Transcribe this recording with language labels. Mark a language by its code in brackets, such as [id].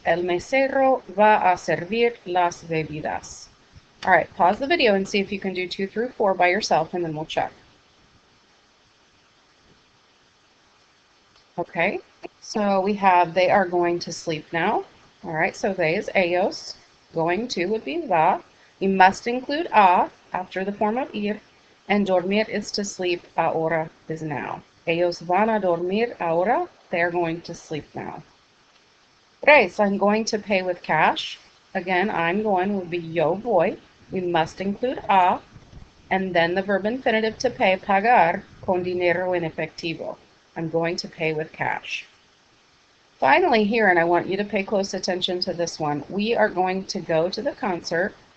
[es] El mesero va a servir las bebidas. [en] All right, pause the video and see if you can do 2 through 4 by yourself, and then we'll check. Okay, so we have they are going to sleep now. All right, so they is ellos. Going to would be va. We must include a after the form of ir. And dormir is to sleep. Ahora is now. [es] Ellos van a dormir ahora. [en] They are going to sleep now. Okay, so I'm going to pay with cash. Again, I'm going would be [es] yo voy. [en] We must include a. And then the verb infinitive to pay, pagar, [es] con dinero en efectivo. [en] I'm going to pay with cash. Finally here, and I want you to pay close attention to this one, we are going to go to the concert.